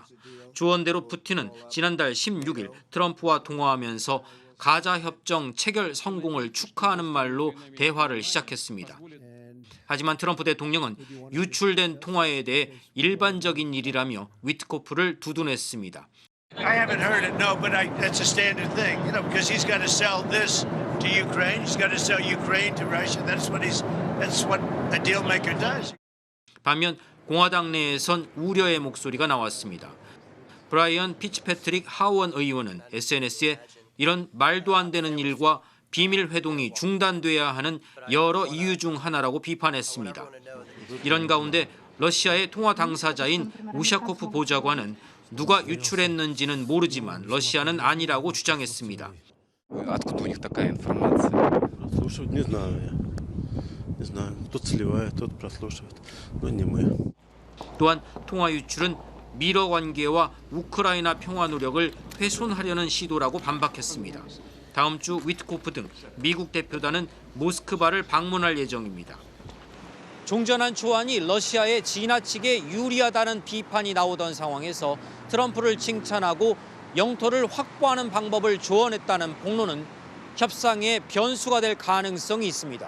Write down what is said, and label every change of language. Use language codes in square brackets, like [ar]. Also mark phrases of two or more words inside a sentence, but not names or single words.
[ko] 조언대로 푸틴은 지난달 16일 트럼프와 통화하면서 가자 협정 체결 성공을 축하하는 말로 대화를 시작했습니다. 하지만 트럼프 대통령은 유출된 통화에 대해 일반적인 일이라며 위트코프를 두둔했습니다. [en] I haven't heard it, no, but that's a standard thing, because he's got to sell this to Ukraine, he's got to sell Ukraine to Russia. That's what a deal maker does. [ko] 반면 공화당 내에선 우려의 목소리가 나왔습니다. 브라이언 피츠패트릭 하원 의원은 SNS에 이런 말도 안 되는 일과 비밀 회동이 중단돼야 하는 여러 이유 중 하나라고 비판했습니다. 이런 가운데 러시아의 통화 당사자인 우샤코프 보좌관은 누가 유출했는지는 모르지만 러시아는 아니라고 주장했습니다. [ru] Откуда у них такая информация? Прослушивать не знаю я. Не знаю. Кто-то сливает, кто-то прослушивает. Но не мы. [ko] 또한 통화 유출은 미러 관계와 우크라이나 평화 노력을 훼손하려는 시도라고 반박했습니다. 다음 주 위트코프 등 미국 대표단은 모스크바를 방문할 예정입니다. 종전한 초안이 러시아에 지나치게 유리하다는 비판이 나오던 상황에서 트럼프를 칭찬하고 영토를 확보하는 방법을 조언했다는 폭로는 협상의 변수가 될 가능성이 있습니다.